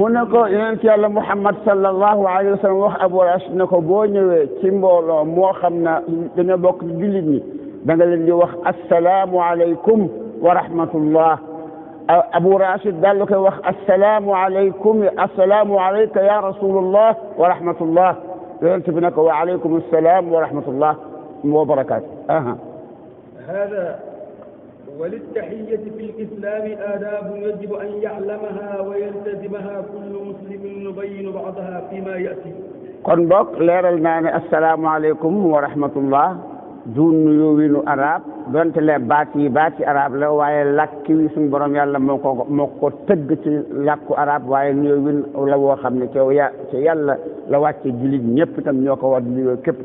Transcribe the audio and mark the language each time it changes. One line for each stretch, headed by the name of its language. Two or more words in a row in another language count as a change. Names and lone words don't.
Wolof: mu ne ko yonent yàlla muhammad
Arabic: صلى الله عليه وسلم
Wolof: wax abu rashid ne ko boo ñëwee ci mbooloo moo xam na dañoo bokk ci jullit ñi da nga leen di wax
Arabic: السلام عليكم ورحمة الله
Wolof: abu rashid daal koy wax
Arabic: السلام عليكم السلام عليك يا رسول الله ورحمة الله
Wolof: yonent bi ne ko
Arabic: وعليكم السلام ورحمة الله وبركاته هذا وللتحية في الإسلام آداب يجب أن يعلمها ويلتزمها كل مسلم نبين بعضها فيما يأتي
Wolof: kon bokk leeral naa ne
Arabic: السلام عليكم ورحمة الله
Wolof: du nuyoo arab donte le baati arab la waaye làkki wi suñu borom yàlla moo ko tëgg ci làkku arab waaye nuyoo la woo xam ne ci yàlla la wàcce jullit ñëpp itam ñoo ko war di nuyoo képp